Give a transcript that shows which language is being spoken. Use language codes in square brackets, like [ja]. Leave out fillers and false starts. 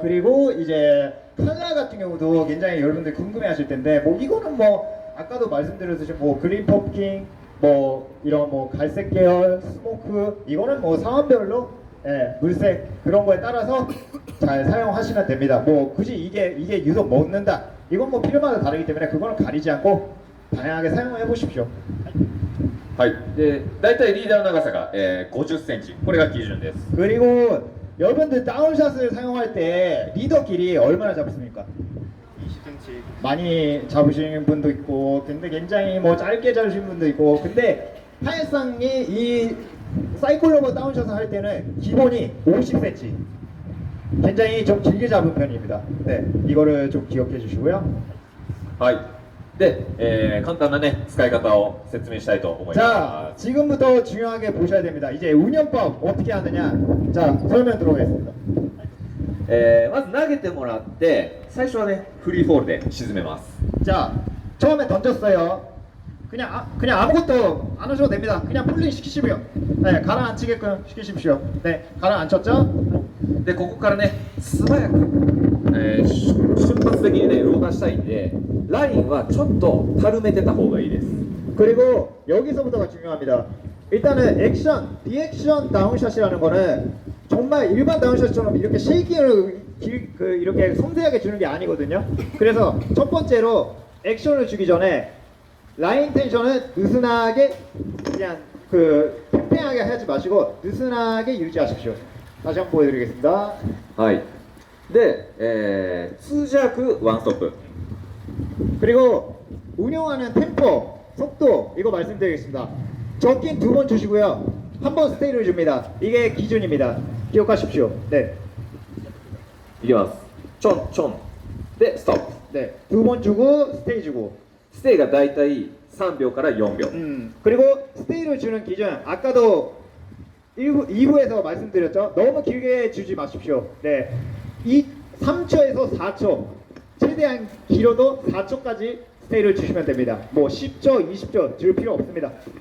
[ko] 그리고 이제 컬러 같은 경우도 굉장히 여러분들 궁금해하실 텐데 뭐 이거는 뭐 아까도 말씀드렸듯이 뭐 그린 펌킹 뭐 이런 뭐 갈색 계열 스모크 이거는 뭐 상황별로 물색 그런 거에 따라서 잘 사용하시면 됩니다. 뭐 굳이 이게 유독 먹는다 이건 뭐 필요마다 다르기 때문에 그거는 가리지 않고 다양하게 사용해 보십시오. [ja] はい、で大体リーダーの長さが、50センチこれが基準です。 [ko] 그리고 여러분들 다운샷을 사용할 때 리더 길이 얼마나 잡습니까? 20cm. 많이 잡으시는 분도 있고 근데 굉장히 뭐 짧게 잡으시는 분도 있고 근데 사실상이 이 사이클로버 다운샷을 할 때는 기본이 50cm 굉장히 좀 길게 잡은 편입니다. 네, 이거를 좀 기억해 주시고요. [ja] はいで、簡単なね使い方を説明したいと思い [ko] 자, [ja] ます。 [ko] 지금부터 중요하게 보셔야 됩니다. 이제 운영법 어떻게 하느냐? 자, 설명 들어오겠습니다. [ja] まず投げてもらって最初はねフリーフォールで沈めます。 [ko] 자, 처음에 던졌어요. 그냥 아무것도 안 하셔도 됩니다. 그냥 폴링 시키시고요. 네, 가라앉히게끔 시키십시오. 네, 가라앉혔죠? [ja] でここからね素早く、瞬発的にね動かしたいんでラインはちょっと軽めてた方がいいです。 [ko] 그리고 여기서부터가 중요합니다. 일단은 액션, 리액션 다운샷이라는 거는 정말 일반 다운샷처럼 이렇게 쉐이킹을 이렇게 섬세하게 주는 게 아니거든요. 그래서 첫 번째로 액션을 주기 전에 라인 텐션은 느슨하게 그냥 팽팽하게 하지 마시고 느슨하게 유지하십시오. 다시 한번 보여드리겠습니다. [ja] はいで、通弱ワンストップ [ko] 그리고 운영하는 템포, 속도 이거 말씀드리겠습니다. 적긴 2번 주시고요. 한 번 스테이를 줍니다. 이게 기준입니다. 기억하십시오. 네, [ja] いきますちょんちょんでストップ [ko] 네, 2번 주고 스테이 주고. [ja] ステイがだいたい3秒から4秒 [ko] 그리고 스테이를 주는 기준 아까도 2부에서 말씀드렸죠. 너무 길게 주지 마십시오. 네, 3초에서 4초, 최대한 길어도 4초까지 스테이를 주시면 됩니다. 뭐 10초, 20초 줄 필요 없습니다.